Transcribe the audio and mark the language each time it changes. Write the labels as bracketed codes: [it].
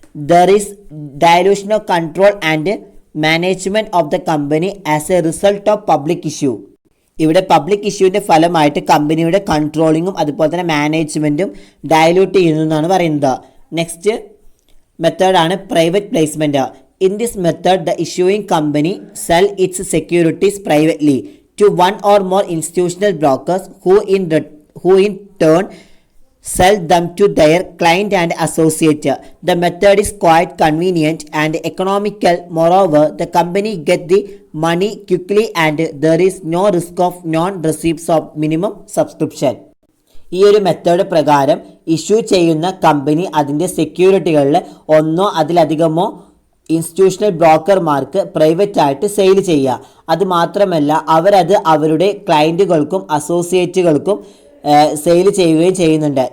[en] There is dilution of control and management of the company as a result of public issue. [ml] ഇവിടെ public ഇഷ്യൂവിൻ്റെ ഫലമായിട്ട് കമ്പനിയുടെ കൺട്രോളിങ്ങും അതുപോലെ തന്നെ മാനേജ്മെൻറ്റും dilute ചെയ്യുന്നു എന്നാണ് പറയുന്നത്. നെക്സ്റ്റ് മെത്തേഡാണ് private placement. [en] In this method, the issuing company sell its securities privately to one or more institutional brokers who in turn sell them to their client and associate. The method is quite convenient and economical. Moreover, the company get the money quickly and there is no risk of non-receipts of minimum subscription. [ml] ഈ ഒരു method പ്രകാരം issue ചെയ്യുന്ന company അതിൻ്റെ സെക്യൂരിറ്റികളിൽ ഒന്നോ അതിലധികമോ institutional ബ്രോക്കർമാർക്ക് private ആയിട്ട് sale ചെയ്യുക. അതുമാത്രമല്ല അവരത് അവരുടെ ക്ലയൻറ്റുകൾക്കും അസോസിയേറ്റുകൾക്കും സെയിൽ ചെയ്യുകയും ചെയ്യുന്നുണ്ട്.